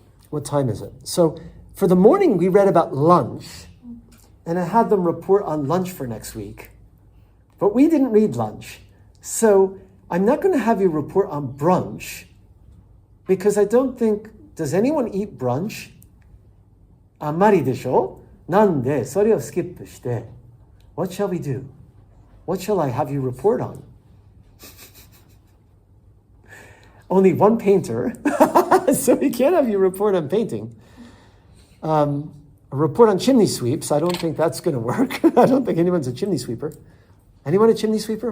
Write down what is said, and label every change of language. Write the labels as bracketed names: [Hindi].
[English] What time is it? So for the morning, we read about lunch, and I had them report on lunch for next week. But we didn't read lunch. So I'm not going to have you report on brunch, because I don't think, does anyone eat brunch? [Japanese] あんまりでしょ? なんでそれをスキップして [English] What shall we do? What shall I have you report on? Only one painter, so we can't have you report on painting. A report on chimney sweeps, I don't think that's going to work. I don't think anyone's a chimney sweeper. Anyone a chimney sweeper?